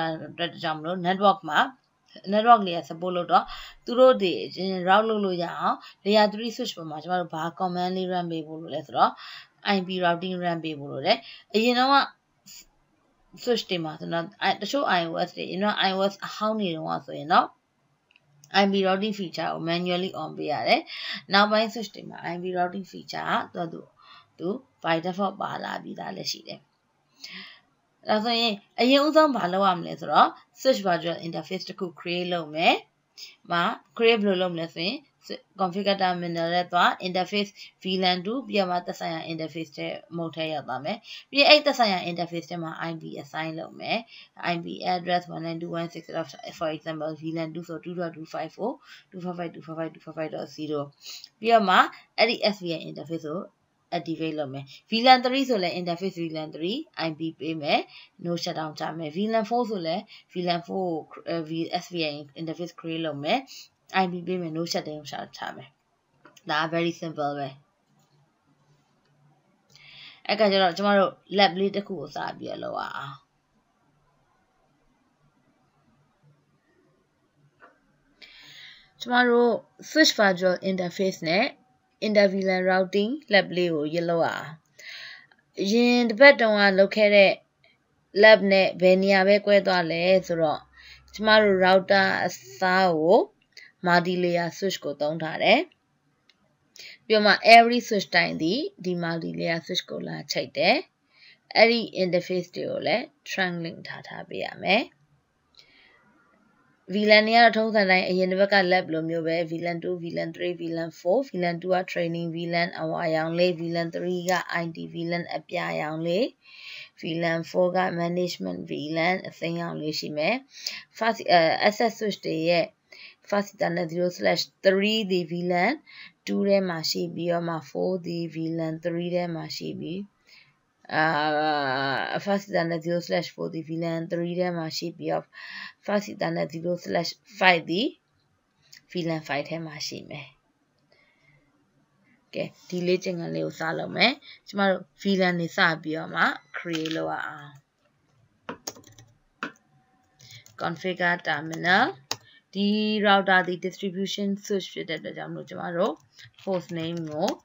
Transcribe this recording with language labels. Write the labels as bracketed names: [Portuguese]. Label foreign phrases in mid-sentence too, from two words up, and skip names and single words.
[Burmese] အတွက်ကြောင့်မလို့ network မှာ [English] network layer support [Burmese] လုပ်တော့သူတို့တွေ route လုပ်လို့ရအောင် [English] layer 3 switch [Burmese] ပေါ်မှာကျွန်တော်တို့ဘာ command လေး run ပေးဖို့လို့လဲဆိုတော့ [English] IP routing [Burmese] run ပေးဖို့လို့လဲ အရင်တော့ switch တွေမှာဆိုတော့တချို့ iOS တွေiOS အဟောင်းတွေတော့ဆိုရင်တော့ [English] IP routing feature [Burmese] ကို [English] manually on [Burmese] ပေးရတယ်။နောက် ပိုင်း switch တွေမှာ [English] IP routing feature [Burmese] ကသူ [English] by default [Burmese] ပါလာပြီးသားလည်းရှိတယ်။ဒါဆိုရင်အရင်ဦးဆုံးဘာလုပ်ရမလဲဆိုတော့ [English] switch virtual interface [Burmese] တစ်ခု create လုပ်မယ်။မှာ create ဘယ်လိုလုပ်မလဲဆိုရင် [English] configure terminal [Burmese] နဲ့သွား [English] interface VLAN 2 [Burmese] ပြီးတော့မှသက်ဆိုင်ရာ interface တဲ့ mode ထဲရောက်သွားမယ်။ပြီးရင်အဲ့သက်ဆိုင်ရာ interface ထဲမှာ [English] IP assign [Burmese] လုပ်မယ်။ [English] IP address 192.168 for example VLAN 2 [Burmese] ဆို 2.254.255.255.0 ပြီးတော့မှအဲ့ဒီ [English] SVI interface [Burmese] ကို activate လုပ်မယ် VLAN 3ဆိုလဲ [English] interface VLAN 3 IP [Burmese] ပေးမယ် [English] no shutdown [Burmese] ချမယ် VLAN 4ဆိုလဲ VLAN 4 ကို [English] SVI interface create [Burmese] လုပ်မယ် IP ပေးမယ် [English] no shutdown [Burmese] ချမယ်ဒါ [English] very simple [Burmese] ပဲ အဲ့ကကြတော့ကျမတို့ lab လေးတစ်ခုကိုစပြီးတော့လုပ်အောင်ကျမတို့ [English] switch virtual interface [Burmese] နဲ့ interVLAN [English] routing lab [Burmese] လေးကိုရလုပ်အောင်အရင်တစ်ပတ်တုန်းကလုပ်ခဲ့တဲ့ lab နဲ့ဘယ်နေရာပဲကွဲသွားလဲဆိုတော့ကျမတို့ router အစားကို [English] multi layer switch [Burmese] ကိုသုံးထားတယ်ပြီးမှ [English] every switch [Burmese] တိုင်းဒီ [English] multi layer switch [Burmese] ကိုလာချိတ်တယ်အဲ့ဒီ interface တွေကိုလည်း [English] trunk link [Burmese] ထားပေးရမယ် VLAN တွေကတော့ထုံးစံတိုင်းအရင်တစ်ပတ်က lab လိုမျိုးပဲ VLAN 2 VLAN 3 VLAN 4 VLAN 2 က [English] training VLAN [Burmese] အဝါရောင်လေး VLAN 3 က [English] IT VLAN [Burmese] အပြာရောင်လေး VLAN 4 က [English] management VLAN [Burmese] အစိမ်းရောင်လေးရှိမယ် [English] fast access switch [Burmese] တွေရဲ့ [English] fast ethernet 0/3 [Burmese] ဒီ VLAN 2 ထဲမှာရှိပြီးတော့မှ4ဒီ VLAN 3 ထဲမှာရှိပြီး [English] fast ethernet 0/4 [Burmese] ဒီ VLAN 3 ထဲမှာရှိပြီးတော့ [English] fast ethernet 0/5 [Burmese] ဒီ VLAN 5 ထဲမှာရှိမယ်ကဲဒီလေ့ကျင့်ခန်းလေးကိုစလုပ်မယ်ကျမတို့ VLAN တွေစပြီးတော့မှ create လုပ်ရအောင် [English] configure terminal [Burmese] ဒီ router ဒီ [English] distribution switch [Burmese] ဖြစ်တဲ့အတွက်ကြောင့်မလို့ကျမတို့ [English] host name [Burmese] ကို